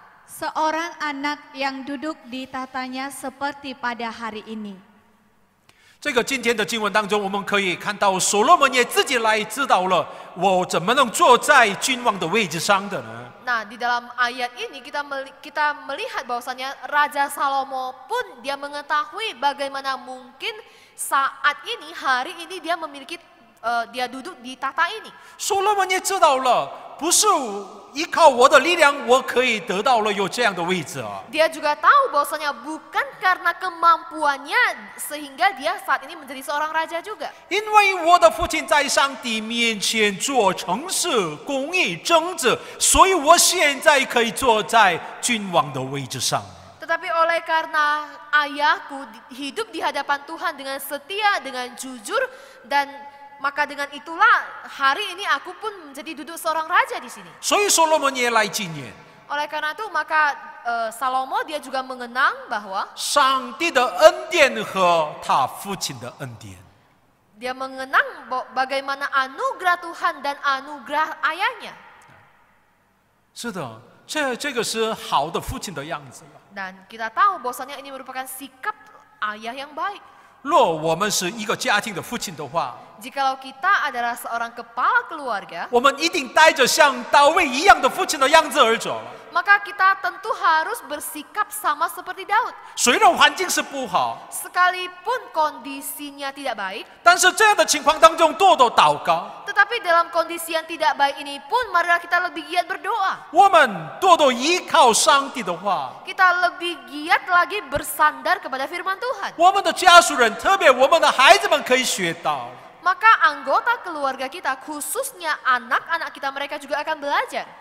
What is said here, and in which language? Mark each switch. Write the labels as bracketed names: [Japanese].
[Indonesian] Seorang anak yang duduk di tatanya seperti pada hari ini. [Chinese] 这个今天的经文当中，我们可以看到所罗门也自己来知道了，我怎么能坐在君王的位置上的呢？ [Indonesian] Nah, di dalam ayat ini kita melihat bahwasanya Raja Salomo pun dia mengetahui bagaimana mungkin saat ini, hari ini dia memiliki dia duduk di tahta ini. [Chinese] 所罗门也知道了，不是依靠我的力量，我可以得到了有这样的位置啊。 [Indonesian] Dia juga tahu bahwasanya bukan karena kemampuannya sehingga dia saat ini menjadi seorang raja juga. [Chinese] 因为我的父亲在上帝面前做诚实、公义、正直，所以我现在可以坐在君王的位置上。 [Indonesian] Tetapi oleh karena ayahku hidup di hadapan Tuhan dengan setia, dengan jujur, dan maka dengan itulah hari ini aku pun menjadi duduk seorang raja di sini. [Chinese] 所以所罗门也来纪念 [Indonesian] Oleh karena itu maka Salomo dia juga mengenang bahwa [Chinese] 上帝的恩典和他父亲的恩典。 [Indonesian] dia mengenang bagaimana anugerah Tuhan dan anugerah ayahnya. [Chinese] 是的，这个是好的父亲的样子了。 [Indonesian] Dan kita tahu bahwasanya ini merupakan sikap ayah yang baik. [Chinese] 若我们是一个家庭的父亲的话， [Indonesian] Jikalau kita adalah seorang kepala keluarga, [Chinese] 我们一定带着像大卫一样的父亲的样子而走。 [Indonesian] maka kita tentu harus bersikap sama seperti Daud. [Chinese] 虽然环境是不好， [Indonesian] Sekalipun kondisinya tidak baik, [Chinese] 但是这样的情况当中，多多祷告， [Indonesian] tetapi dalam kondisi yang tidak baik ini pun marilah kita lebih giat berdoa. [Chinese] 我们多多依靠上帝的话， [Indonesian] Kita lebih giat lagi bersandar kepada firman Tuhan. [Chinese] 我们的家属人，特别我们的孩子们可以学到。 [Indonesian] Maka anggota keluarga kita, khususnya anak-anak kita, mereka juga akan belajar.